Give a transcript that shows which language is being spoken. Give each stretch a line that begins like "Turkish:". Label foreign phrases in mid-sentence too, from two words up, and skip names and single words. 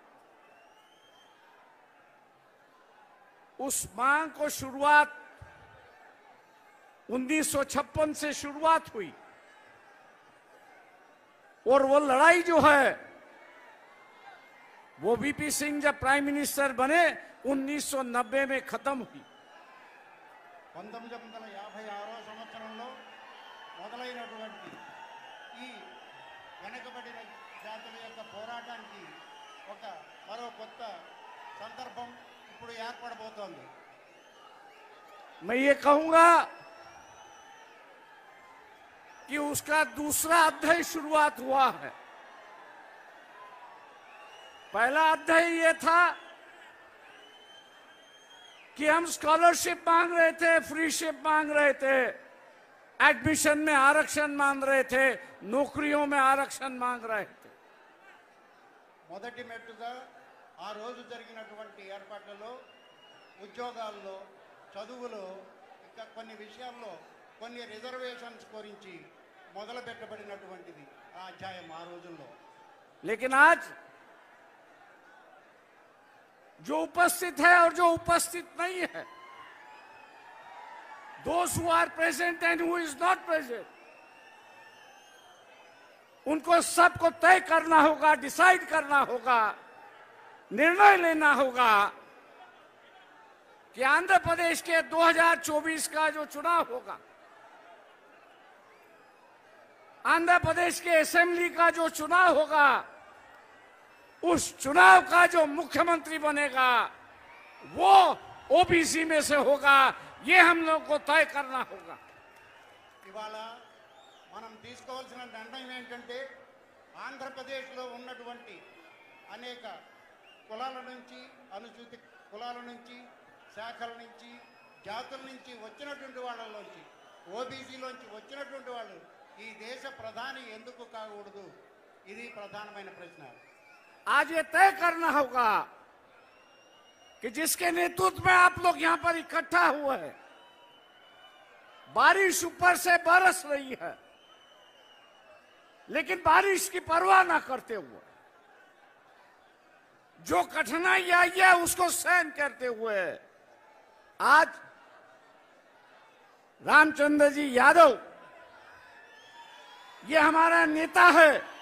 Hindi: उस मांग को शुरुआत 1956 से शुरुआत हुई और वो लड़ाई जो है वो वीपी सिंह जब
English: prime minister
Hindi: बने 1990 में खत्म हुई।
Telugu: 1956 సంవత్సరంలో మొదలైనటువంటి ఈ వెనుకబడిన జాతుల యొక్క పోరాటానికి ఒక మరో కొత్త సందర్భం ఇప్పుడు ఏర్పడబోతోంది।
Hindi: मैं ये कहूंगा कि उसका दूसरा अध्याय शुरुआत हुआ है। पहला अध्याय ये था कि हम स्कॉलरशिप मांग रहे थे, फ्रीशिप मांग रहे थे, एडमिशन में आरक्षण मांग रहे थे, नौकरियों में आरक्षण मांग रहे थे।
Telugu: మొదటి మెట్టుగా ఆ రోజు జరిగినటువంటి ఏర్పాట్లలో ఉద్యోగాల్లో చదువులో ఇంకా కొన్ని విషయాల్లో కొన్ని రిజర్వేషన్స్ గురించి మొదలు పెట్టబడినటువంటిది ఆ అధ్యాయం ఆ రోజుల్లో।
Hindi: लेकिन आज जो उपस्थित है और जो उपस्थित नहीं है,
English: those who are present and who is not present,
Hindi: उनको सबको तय करना होगा, डिसाइड करना होगा, निर्णय लेना होगा कि आंध्र प्रदेश के 2024 का जो चुनाव होगा, आंध्र प्रदेश के असेंबली का जो चुनाव होगा, उस चुनाव का जो मुख्यमंत्री बनेगा वो ओबीसी में से होगा। ये हम लोग को तय करना होगा।
Telugu: ఇవాళ మనం తీసుకోవాల్సిన నిర్ణయం ఏంటంటే ఆంధ్రప్రదేశ్లో ఉన్నటువంటి అనేక కులాల నుంచి, అనుసూచిత కులాల నుంచి, శాఖల నుంచి, జాతుల నుంచి వచ్చినటువంటి వాళ్ళలోంచి, ఓబీసీలోంచి వచ్చినటువంటి వాళ్ళు ఈ దేశ ప్రధాని ఎందుకు కాకూడదు? ఇది ప్రధానమైన ప్రశ్న।
Hindi: आज ये तय करना होगा कि जिसके नेतृत्व में आप लोग यहां पर इकट्ठा हुए हैं, बारिश ऊपर से बरस रही है, लेकिन बारिश की परवाह ना करते हुए, जो कठिनाई आई है उसको सहन करते हुए आज रामचंद्र जी यादव ये हमारा नेता है।